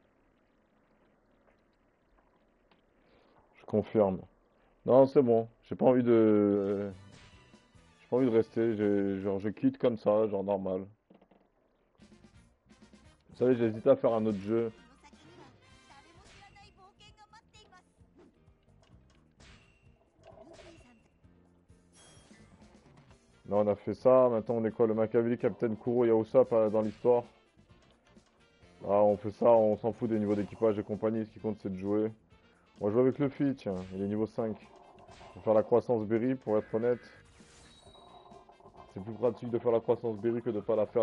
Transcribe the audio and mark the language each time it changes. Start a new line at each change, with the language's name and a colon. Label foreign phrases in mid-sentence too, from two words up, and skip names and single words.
French: Je confirme. Non, c'est bon. J'ai pas envie de rester. Genre, je quitte comme ça, genre normal. Vous savez, j'ai hésité à faire un autre jeu.
Japanese: この先には誰も知らない冒険が待っています。ルフィさん
French: Là, on a fait ça. Maintenant, on est quoi? Le Machiavelli Captain Kuro Yaosa dans l'histoire. Ah, on fait ça, on s'en fout des niveaux d'équipage et compagnie. Ce qui compte, c'est de jouer. On va jouer avec Luffy, tiens. Il est niveau 5. On va faire la croissance berry, pour être honnête. C'est plus pratique de faire la croissance berry que de pas la faire.